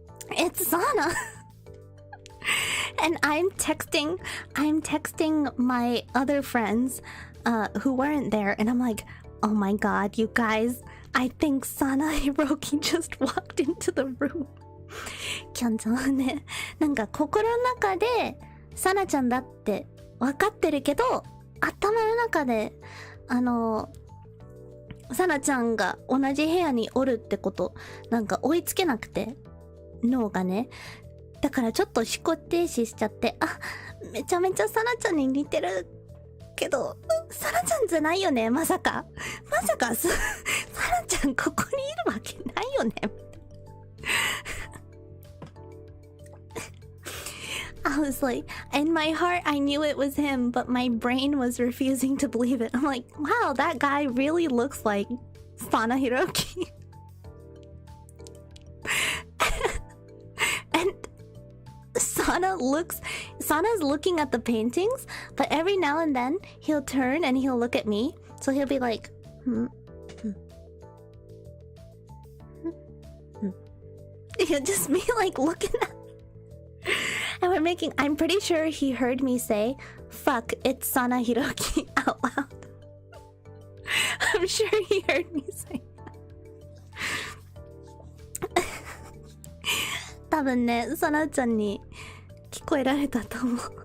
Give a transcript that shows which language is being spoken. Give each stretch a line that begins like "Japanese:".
English: It's Sana. And I'm texting my other friends who weren't there, and I'm like, oh my god, you guys, I think Sana Hiroki just walked into the room.
Japanese: キャンちゃんはね、なんか心の中でサナちゃんだって分かってるけど、頭の中でサナちゃんが同じ部屋におるってことなんか追いつけなくて、脳がね、だからちょっと思考停止しちゃって、あ、めちゃめちゃサナちゃんに似てるけど、サナちゃんじゃないよね、まさかサナちゃんここにいるわけないよね。
English: I was like, in my heart I knew it was him, but my brain was refusing to believe it. I'm like, wow, that guy really looks like Sana Hiroki. And Sana's looking at the paintings, but every now and then he'll turn and he'll look at me. So he'll be like, He'll just be like looking at and I'm pretty sure he heard me say, fuck, it's Sana Hiroki out loud. I'm sure he heard me say that.
Japanese: 多分ね、サナちゃんに聞こえられたと思う。